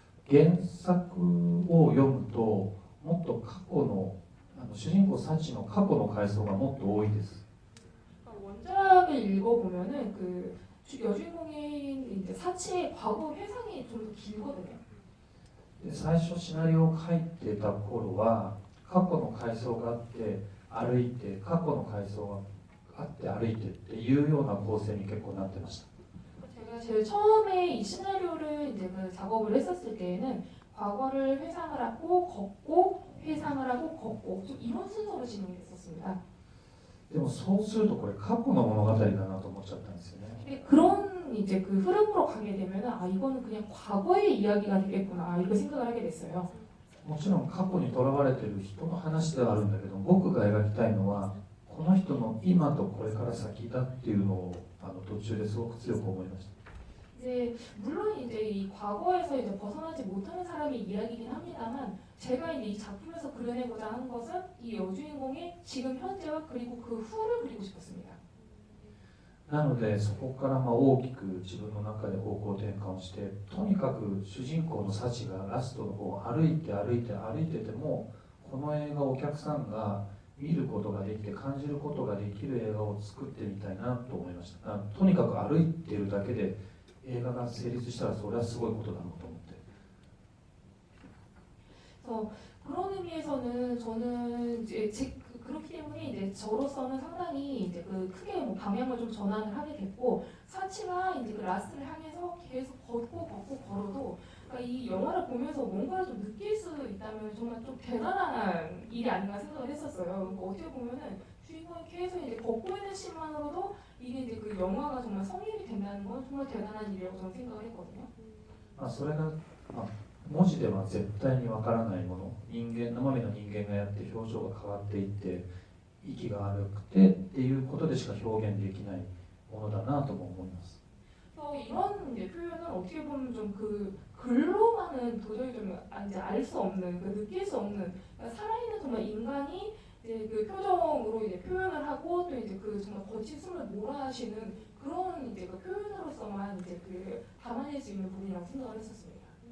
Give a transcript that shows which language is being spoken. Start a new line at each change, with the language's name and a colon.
Japanese: 原作を読むともっと過去の主人公サチの過去の回想がもっと多いです。
Korean: 원작을 읽어보면은 그 여주인공인 이제 사치의 과거 회상이 좀 더 길거든요.
Japanese: で最初シナリオを書いてた頃は過去の回想があって歩いて過去の回想があって歩いてっていうような構成に結構なってました。
Korean: 제가 제일 처음에 이 시나리오를 이제 그 작업을 했었을 때에는 과거를 회상을 하고 걷고 회상을 하고 걷고 좀 이런 순서로 진행이 됐었습니다.
Japanese: でもそうするとこれ過去の物語だなと思っちゃったんですよね。
Korean: 그런 그런 이제 그 흐름으로 가게 되면 아 이거는 그냥 과거의 이야기가 되겠구나 이렇게 생각을 하게 됐어요.
Japanese: もちろん過去にとらわれている人の話ではあるんだけど、僕が描きたいのはこの人の今とこれから先だっていうのを途中ですごく強く思いました。
Korean: 이제 물론 이제 이 과거에서 이제 벗어나지 못하는 사람의 이야기이긴 합니다만 제가 이제 이 작품에서 그려내고자 하는 것은 이 여주인공의 지금 현재와 그리고 그 후를 그리고 싶었습니다.
Japanese: なのでそこから大きく自分の中で方向転換をして、とにかく主人公のサチがラストの方を歩いてても、この映画をお客さんが見ることができて感じることができる映画を作ってみたいなと思いました。とにかく歩いているだけで映画が成立したらそれはすごいことだろうと思って。
Korean: 그래서 그런 의미에서는 저는 이제 그렇기 때문에 이제 저로서는 상당히 이제 그 크게 뭐 방향을 좀 전환을 하게 됐고 사치가 이제 그 라스트를 향해서 계속 걷고 걸어도 그러니까 이 영화를 보면서 뭔가를 좀 느낄 수 있다면 정말 좀 대단한 일이 아닌가 생각을 했었어요. 그러니까 어떻게 보면은 주인공이 계속 이제 걷고 있는 씬만으로도 이게 이제 그 영화가 정말 성립이 된다는 건 정말 대단한 일이라고 저는 생각을 했거든요.
Japanese: それが、文字では絶対にわからないもの、生身の人間がやって表情が変わっていって息が荒くてっていうことでしか表現できないものだなとも思います。
Korean: 그래서 이런 이제 표현은 어떻게 보면 좀 그 글로만은 도저히 좀 이제 알 수 없는, 그 느낄 수 없는 그러니까 살아있는 정말 인간이 이제 그 표정으로 이제 표현을 하고 또 이제 그 정말 거친 숨을 몰아쉬는 그런 이제 그 표현으로서만 이제 그 담아낼 수 있는 부분이라고 생각을 했었습니다.